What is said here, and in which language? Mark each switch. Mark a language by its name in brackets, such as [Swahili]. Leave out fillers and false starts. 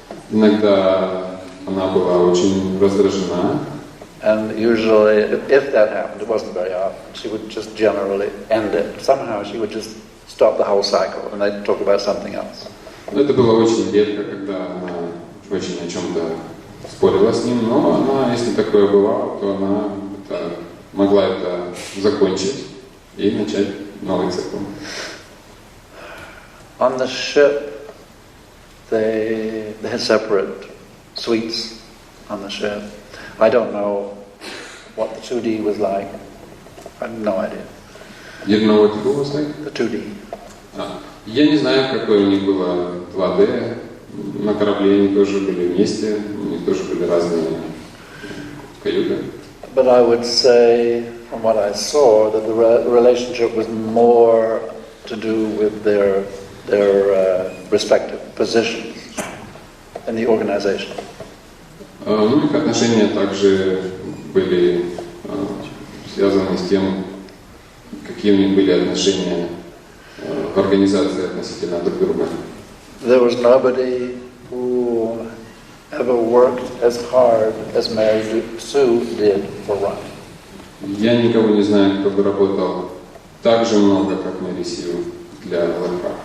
[Russian] Иногда она была очень раздражена. [English] And usually, if that happened, it wasn't very often, she would just generally end it. Somehow she would just stop the whole cycle and they'd talk about something else. [Russian] Это было очень редко, когда она очень о чем-то спорила с ним, но она, если такое бывало, то она могла это закончить и начать новый цикл. [English] On the ship, they had separate suites on the ship. I don't know what the 2D was like. I have no idea. You know what it was like? The 2D. [Russian] Я не знаю, какое у них было 2D. На корабле они тоже были вместе, у них тоже были разные каюты. [English] But I would say, from what I saw, that the relationship was more to do with their respective positions in the organization. [Russian] Их отношения также были связаны с тем, какие у них были отношения в организации относительно друг друга. [English] There was nobody who ever worked as hard as Mary Sue did for Ron. [Russian] Я никого не знаю, кто бы работал так же много, как Мэри Сью для ЛФХ.